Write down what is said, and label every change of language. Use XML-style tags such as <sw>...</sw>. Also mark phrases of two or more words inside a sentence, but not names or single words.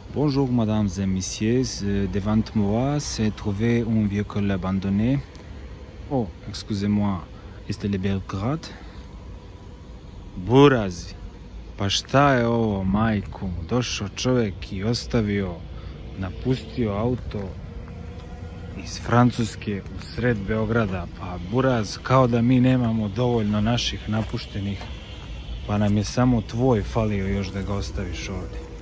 <fr>Bonjour mesdames et messieurs, devant moi s'est trouvé un véhicule abandonné. Oh, excusez-moi,</fr> <sr>jeste li Belgrad? Burazi, pa šta je ovo, majku? Došao čovjek i ostavio, napustio auto iz Francuske u sred Beograda. Pa buraz, kao da mi nemamo dovoljno naših napuštenih, pa nam je samo tvoj falio još da ga ostaviš ovdje.</sr>